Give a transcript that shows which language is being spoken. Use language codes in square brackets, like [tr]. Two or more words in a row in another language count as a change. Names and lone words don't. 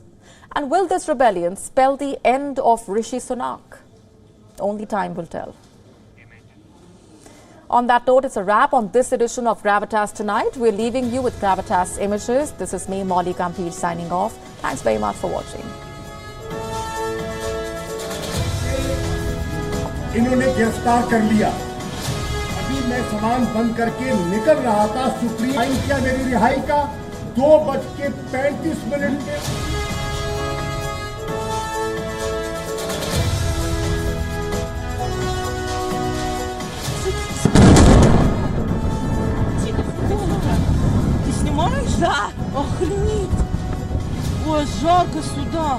[en] And will this rebellion spell the end of Rishi Sunak? Only time will tell. On that note, it's a wrap on this edition of Gravitas Tonight. We're leaving you with Gravitas images. This is me, Molly Gambhir, signing off. Thanks very much for watching. [hi] इन्होंने गिरफ्तार कर लिया। अभी मैं सामान बंद करके निकल रहा था। [en] supreme time [hi] किया मेरी रिहाई का 2:35 में। [ru] Да, охренеть. Ой, жарко сюда.